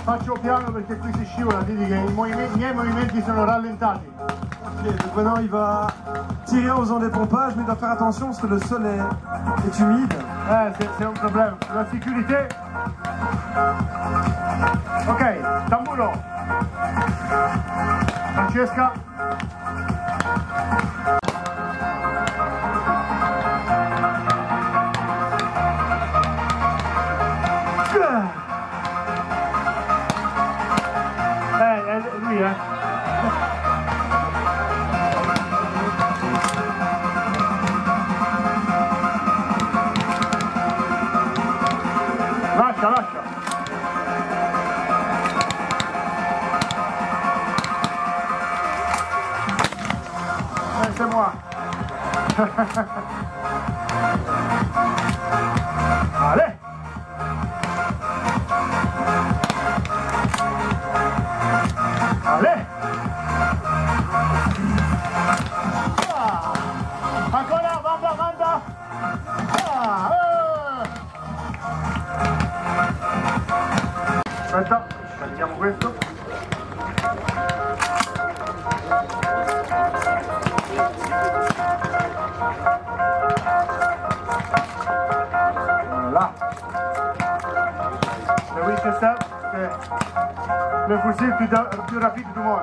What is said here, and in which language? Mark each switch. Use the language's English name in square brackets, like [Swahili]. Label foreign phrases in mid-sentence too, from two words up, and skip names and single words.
[Italian] faccio piano perché qui si scivola, vedi che i miei movimenti sono rallentati. [French] Ok, donc maintenant il va tirer en faisant des pompages, mais il doit faire attention parce que le sol est humide. C'est un problème. La sécurité. [Italian] Ok, tamburo. Francesca. Lui, Lascia, lascia. [French] C'est moi. Allez. Allez. Ah. [Italian] Ancora, manda, manda. Ah. Aspetta, scarichiamo questo. [French] Voilà. Le Winchester, c'est le fusil plus rapide du monde.